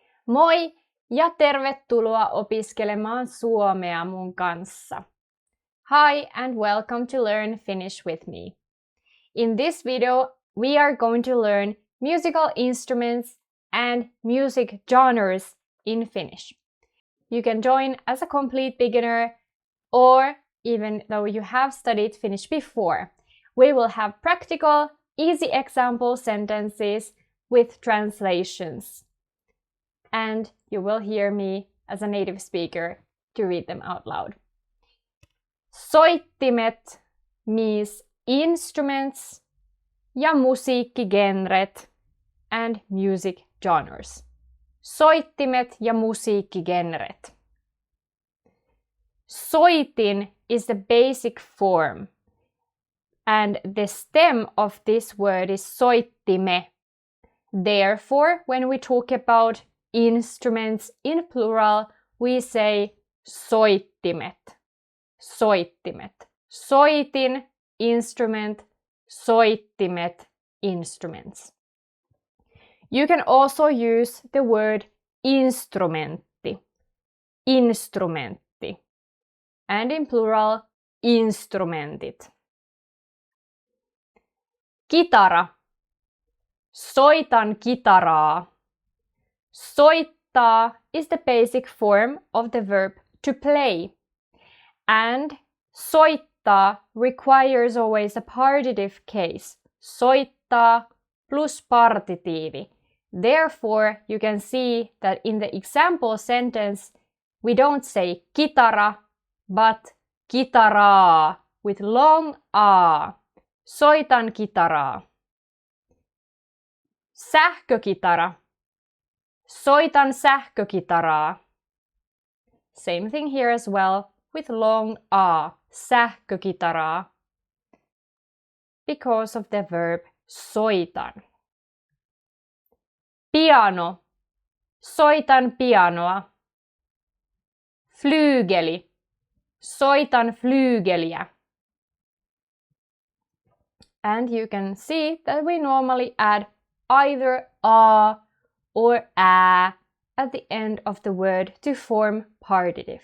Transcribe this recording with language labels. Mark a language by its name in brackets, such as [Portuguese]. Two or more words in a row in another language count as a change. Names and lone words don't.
[Finnish] Moi ja tervetuloa opiskelemaan suomea mun kanssa. [English] Hi and welcome to learn Finnish with me. In this video, we are going to learn musical instruments and music genres in Finnish. You can join as a complete beginner or even though you have studied Finnish before. We will have practical, easy example sentences with translations. And you will hear me as a native speaker to read them out loud. Soittimet means instruments [Finnish] ja musiikkigenret [English] and music genres. [Finnish] Soittimet ja musiikkigenret. [English] Soitin is the basic form, and the stem of this word is soittimme. Therefore, when we talk about instruments in plural, we say soittimet. [Finnish] Soittimet. Soitin, instrument, soittimet, [English] instruments. You can also use the word instrumentti. [Finnish] Instrumentti. [English] And in plural, [Finnish] instrumentit. Kitara. Soitan kitaraa. [English] Soittaa is the basic form of the verb to play. And soittaa requires always a partitive case. [Finnish] Soittaa plus partitiivi. [English] Therefore, you can see that in the example sentence, we don't say kitara, but kitaraa with long a. [Finnish] Soitan kitaraa. Sähkökitara. Soitan sähkökitaraa. [English] Same thing here as well with long a. [Finnish] Sähkökitaraa. [English] Because of the verb soitan. [Finnish] Piano. Soitan pianoa. Flyygeli. Soitan flyygeliä. [English] And you can see that we normally add either a or a at the end of the word to form partitive.